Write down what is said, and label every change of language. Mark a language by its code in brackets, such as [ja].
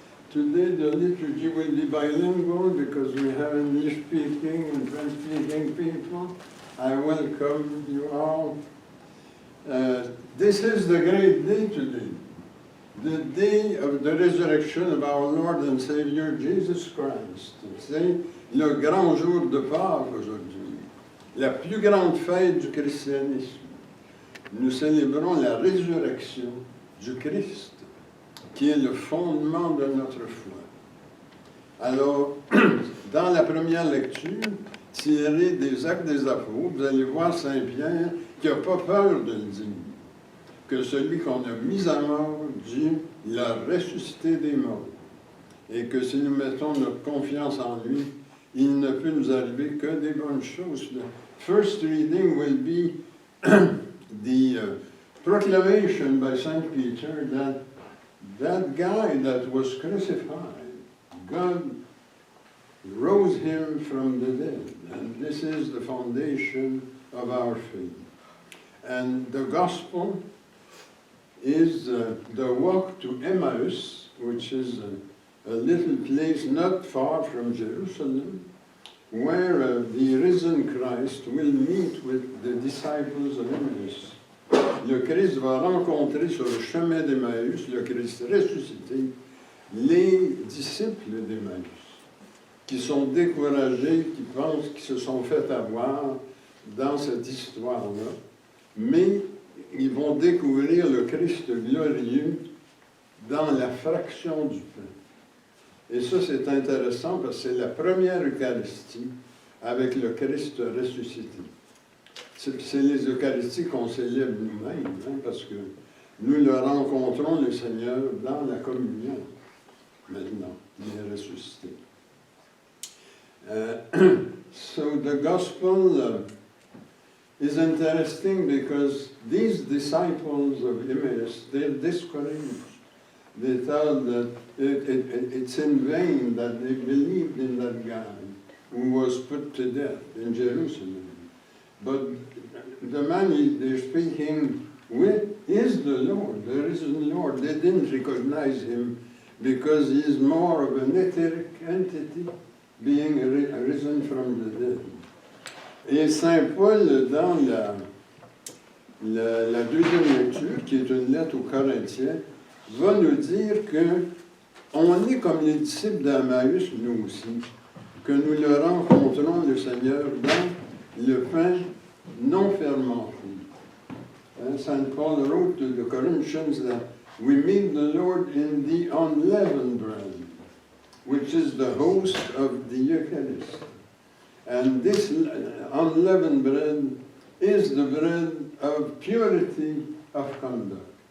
[en] Today the liturgy will be bilingual because we have English-speaking and French-speaking people. I welcome you all. This is the great day today, the day of the resurrection of our Lord and Savior Jesus Christ. [fr] C'est le grand jour de Pâques aujourd'hui, la plus grande fête du christianisme. Nous célébrons la résurrection du Christ, qui est le fondement de notre foi. Alors, dans la première lecture, tirée des Actes des Apôtres, vous allez voir Saint-Pierre qui n'a pas peur de le dire, que celui qu'on a mis à mort, Dieu l'a ressuscité des morts, et que si nous mettons notre confiance en lui, il ne peut nous arriver que des bonnes choses. [en] The first reading will be the proclamation by Saint Peter that guy that was crucified, God rose him from the dead, and this is the foundation of our faith. And the gospel is the walk to Emmaus, which is a little place not far from Jerusalem, where the risen Christ will meet with the disciples of Emmaus. [fr] Le Christ va rencontrer sur le chemin d'Emmaüs, le Christ ressuscité, les disciples d'Emmaüs, qui sont découragés, qui pensent qu'ils se sont fait avoir dans cette histoire-là, mais ils vont découvrir le Christ glorieux dans la fraction du pain. Et ça, c'est intéressant parce que c'est la première Eucharistie avec le Christ ressuscité. C'est les Eucharisties qu'on célèbre nous-mêmes, hein, parce que nous le rencontrons, le Seigneur, dans la communion, maintenant, il est ressuscité. [en] So the Gospel is interesting because these disciples of Emmaus, they're discouraged. They thought that it's in vain that they believed in that guy who was put to death in Jerusalem. But the man they're speaking with is the Lord, the risen Lord. They didn't recognize him because he is more of an etheric entity being risen from the dead. [fr] Et Saint Paul, dans la deuxième lecture, qui est une lettre aux Corinthiens, va nous dire qu'on est comme les disciples d'Emmaüs, nous aussi, que nous le rencontrons, le Seigneur, dans le pain non fermenté. [en] Saint Paul wrote to the Corinthians that we meet the Lord in the unleavened bread, which is the host of the Eucharist. And this unleavened bread is the bread of purity of conduct.